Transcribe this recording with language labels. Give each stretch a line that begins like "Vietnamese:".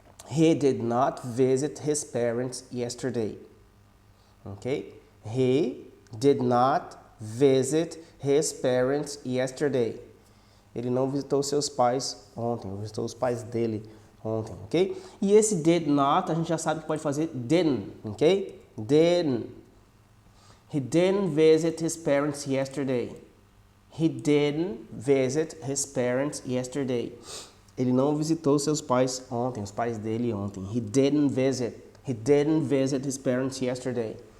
English: He did not visit his parents yesterday. Ok? He did not visit his parents yesterday.
Portuguese: Ele não visitou seus pais ontem, visitou os pais dele ontem, ok? E esse did not, a gente já sabe que pode fazer didn't, ok?
English: Didn't. He didn't visit his parents yesterday. He didn't visit his parents yesterday.
Portuguese: Ele não visitou seus pais ontem, os pais dele ontem.
English: He didn't visit. He didn't visit his parents yesterday.